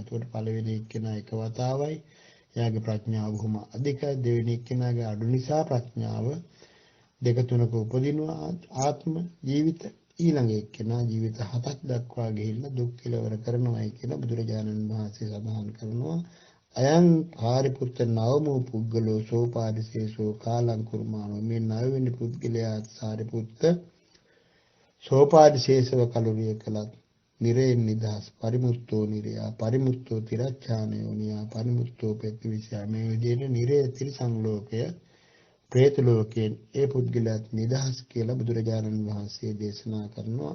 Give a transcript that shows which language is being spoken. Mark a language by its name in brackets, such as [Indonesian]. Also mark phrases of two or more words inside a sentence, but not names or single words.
[Sinhala] ඒකට පළවෙනි එක්කෙනා එක වතාවයි. එයාගේ ප්‍රඥාව බොහොම අධිකයි. දෙවෙනි එක්කෙනාගේ අඩු නිසා ප්‍රඥාව දෙක තුනක උපදිනවා ආත්ම ජීවිත. ඊළඟ එක්කෙනා ජීවිත 7ක් දක්වා ගිහිල්ලා දුක් කෙලවර කරනවායි කියලා බුදුරජාණන් වහන්සේ සඳහන් කරනවා. [Pali] අයං පාරිපුත්ත නවමෝ පුද්ගලෝ සෝපාදිසේසෝ කාලං කුර්මානෝ. [Sinhala] මේ නවවෙනි පුද්ගලයා සාරිපුත්ත සෝපාදිශේෂව කලුරිය කළත් නිරේන් නිදහස්. [Pali] පරිමුත්තෝ නිරයා පරිමුත්තෝ තිරච්ඡානයෝ නියා පරිමුත්තෝ පෙත්තිවිසයා. [Sinhala] මේ විදිහට නිරේ තිරිසන් ලෝකය പ്രേත ලෝකයෙන් ඒ පුද්ගලයාත් නිදහස් කියලා බුදුරජාණන් වහන්සේ දේශනා කරනවා.